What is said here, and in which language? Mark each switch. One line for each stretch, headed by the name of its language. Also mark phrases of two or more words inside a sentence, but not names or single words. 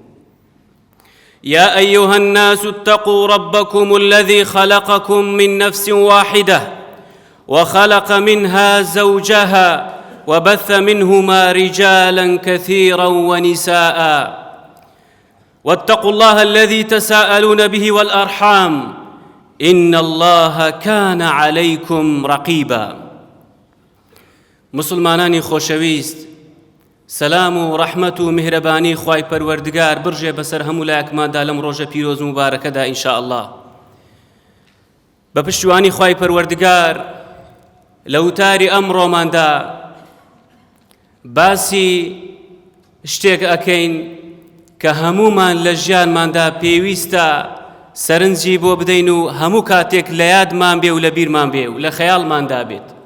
Arabic: يا أيها الناس اتقوا ربكم الذي خلقكم من نفس واحدة وخلق منها زوجها وبث منهما رجالا كثيرا ونساء، واتقوا الله الذي تساءلون به والأرحام إن الله كان عليكم رقيبا.
Central Kurdish: مسلمانانی خۆشەویست، سەلام و ڕەحمەت و میهرەبانی خوای پەروەردگار برژێ بەسەر هەموو لایەکماندا لەم ڕۆژە پیرۆز و مبارەکەدا
Arabic: ئینشاء الله.
Central Kurdish: بە پشتیوانی خوای پەروەردگار لە وتاری ئەمڕۆماندا باسی شتێک ئەکەین کە هەموومان لە ژیانماندا پێویستە سەرنجی بۆ بدەین و هەموو کاتێک لە یادمان بێ و لە بیرمان بێ و لە خەیاڵماندا بێت.